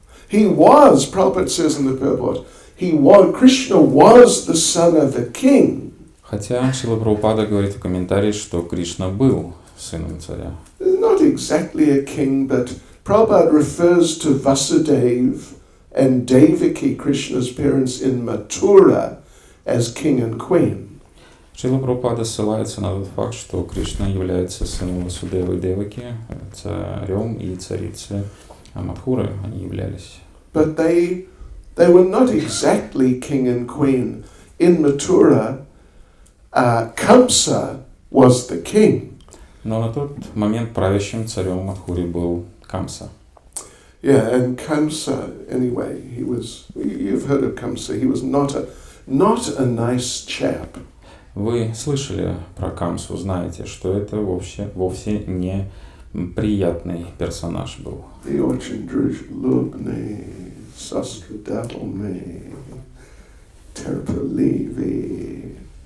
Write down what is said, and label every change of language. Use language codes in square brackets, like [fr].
[en] Prabhupada says in the purport, Krishna was the son of a king. [ru] Хотя Шрила Прабхупада говорит в комментарии, что Кришна был сыном царя. [en] Not exactly a king, but Prabhupada refers to Vasudeva and Devaki, Krishna's parents in Mathura, as king and queen. [ru] Шрила Прабхупада ссылается на тот факт, что Кришна является сыном Васудевы и Деваки, царем и царицей Мадхуры они являлись. [en] But they were not exactly king and queen. In Mathura, Kamsa was the king. [ru] Но на тот момент правящим царем Мадхури был Камса. [en] Yeah, and Kamsa, anyway, you've heard of Kamsa, he was not a nice chap. [ru] Вы слышали про Камсу, знаете, что это вовсе не приятный персонаж был. И очень дружелюбный, сострадательный, терпеливый.